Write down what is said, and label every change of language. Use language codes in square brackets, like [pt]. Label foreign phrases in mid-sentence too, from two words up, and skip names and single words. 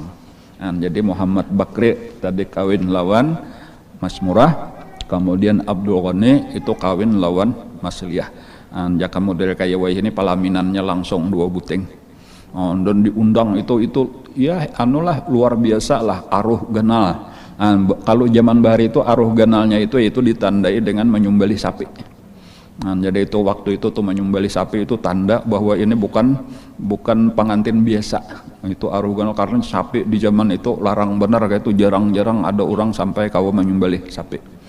[bjn] Jadi Muhammad Bakri tadi kawin lawan Mas Murah, kemudian Abdul Ghani itu kawin lawan Mas Liah. Jaka model kayak wah ini pelaminannya langsung 2 buting. Dan diundang itu ya anulah luar biasa lah aruh ganal. Kalau zaman bahari itu aruh ganalnya itu ditandai dengan menyembelih sapi. Jadi itu waktu itu tuh menyembelih sapi itu tanda bahwa ini bukan pengantin biasa. Itu arugan karena sapi di zaman itu larang benar, kayak itu jarang-jarang ada orang sampai kawa menyembelih sapi.